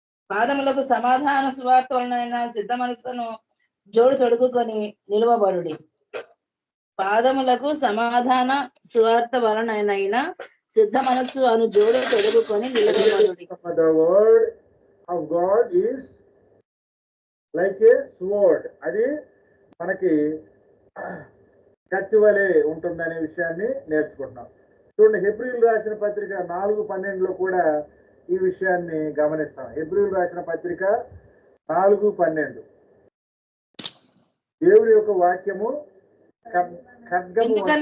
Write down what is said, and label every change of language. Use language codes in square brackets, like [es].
[te] పాదములకు సమాధాన సువార్త వలన సిద్ధ మనసును జోడు తొడుగుకొని నిలువబడుడి. పాదములకు సమాధాన సువార్త వలనైనా సిద్ధ మనస్సు అను జోడు తొడుగుకొని నిలబడుడి. [en] The word of God is like a sword. [te] అది మనకి కత్తి వలె ఉంటుందనే విషయాన్ని నేర్చుకుంటున్నాం. చూడండి, హెబ్రీయులు రాసిన పత్రిక 4:12 కూడా ఈ విషయాన్ని గమనిస్తాం. హెబ్రీయులు రాసిన పత్రిక 4:12 దేవుని యొక్క వాక్యము ఖడ్గము.